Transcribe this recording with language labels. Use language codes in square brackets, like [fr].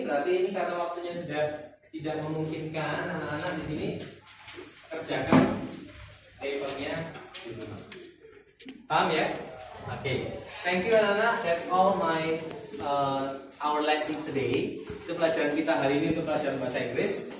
[id] Berarti ini karena waktunya sudah tidak memungkinkan, anak-anak di sini kerjakan papernya. Paham ya? [en] Okay, thank you anak-anak. That's all my our lesson today. [id] Itu pelajaran kita hari ini untuk pelajaran bahasa Inggris.